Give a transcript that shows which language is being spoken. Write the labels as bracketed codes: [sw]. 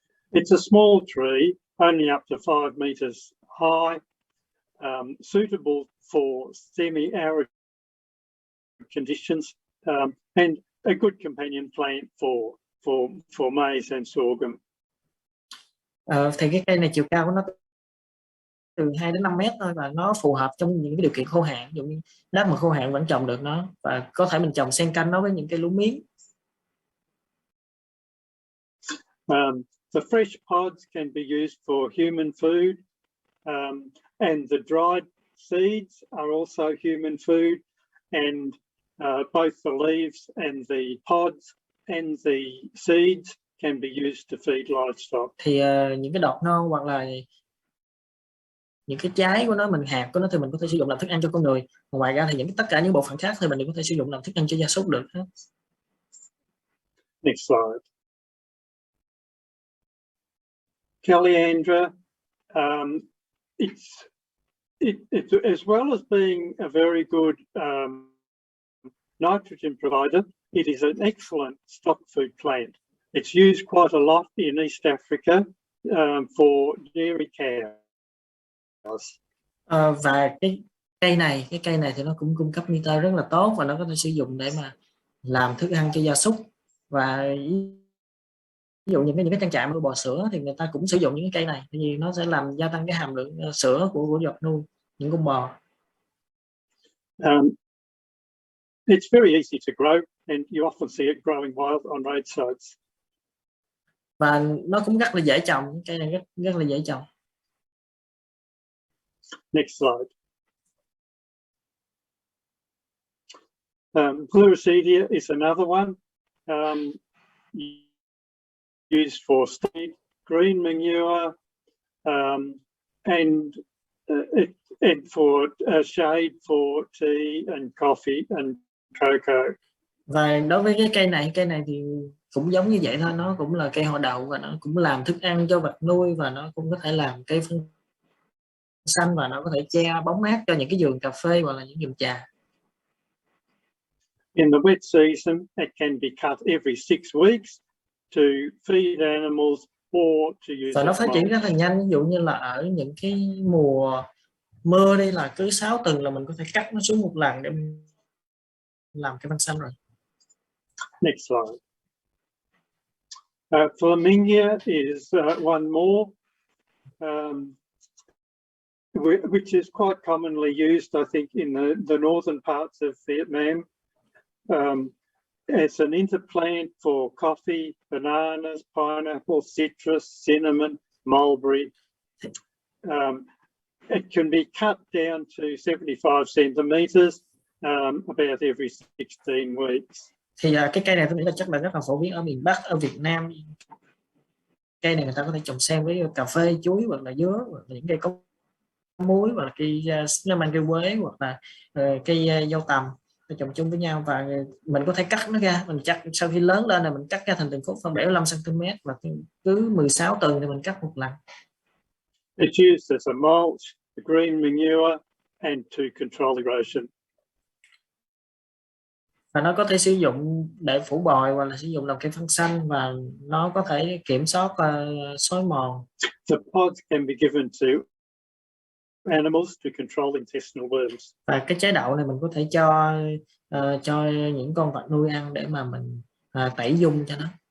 [en] It's a small tree, only up to 5 meters high, suitable for semi-arid conditions, and a good companion plant for maize and sorghum. [vi] Thì cái cây này chiều cao của nó từ 2 đến 5 mét thôi, và nó phù hợp trong những cái điều kiện khô hạn, ví dụ như đất mà khô hạn vẫn trồng được nó, và có thể mình trồng xen canh nó với những cây lúa miếng. [en] The fresh pods can be used for human food, and the dried seeds are also human food, and both the leaves and the pods and the seeds can be used to feed livestock. [vi] Thì những cái đọt non hoặc là những cái trái của nó, hạt của nó thì mình có thể sử dụng làm thức ăn cho con người. Ngoài ra thì tất cả những bộ phận khác thì mình đều có thể sử dụng làm thức ăn cho gia súc được. [en] Next slide. Caliandra, it's as well as being a very good nitrogen provider, it is an excellent stock food plant. It's used quite a lot in East Africa for dairy cows. [vi] Và cái cây này thì nó cũng cung cấp nitơ rất là tốt, và nó có thể sử dụng để mà làm thức ăn cho gia súc. Và ví dụ những cái trang trại nuôi bò sữa thì người ta cũng sử dụng những cái cây này, vì nó sẽ làm gia tăng cái hàm lượng sữa của vật nuôi những con bò. [en] It's very easy to grow, and you often see it growing wild on roadsides. [vi] Và nó cũng rất là dễ trồng, cây này rất là dễ trồng. [en] Next slide. Pleurosedia is another one, used for seed, green manure, and for shade for tea and coffee and cocoa. [vi] Và đối với cái cây này thì cũng giống như vậy thôi, nó cũng là cây họ đậu, và nó cũng làm thức ăn cho vật nuôi, và nó cũng có thể làm cây phân xanh, và nó có thể che bóng mát cho những cái vườn cà phê hoặc là những vườn trà. [en] In the wet season, it can be cut every 6 weeks to feed animals or to use. [vi] Và nó phát triển rất là nhanh, ví dụ như là ở những cái mùa mưa đi, là cứ 6 tuần là mình có thể cắt nó xuống một lần để làm cái phân xanh rồi. [en] Next slide. Flamingia is one more, which is quite commonly used, I think, in the northern parts of Vietnam. As an interplant for coffee, bananas, pineapple, citrus, cinnamon, mulberry. It can be cut down to 75 centimeters about every 16 weeks. [vi] Thì cái cây này tôi nghĩ là chắc là rất là phổ biến ở miền Bắc, ở Việt Nam. Cây này người ta có thể trồng xen với cà phê, chuối, hoặc là dứa, hoặc là những cây có muối, hoặc là cây cinnamon, cây quế, hoặc là cây dâu tằm, trồng chung với nhau. Và mình có thể cắt nó ra, mình cắt sau khi lớn lên là mình cắt ra thành từng khúc phân 75 cm, và cứ 16 tuần thì mình cắt một lần. [en] It's used as a mulch, a green manure, and to control erosion. [vi] Và nó có thể sử dụng để phủ bồi, hoặc là sử dụng làm cây phân xanh, và nó có thể kiểm soát xói mòn. [en] The pods can be given to animals to control intestinal worms. [vi] Và cái trái đậu này mình có thể cho những con vật nuôi ăn để mà mình tẩy dung cho nó.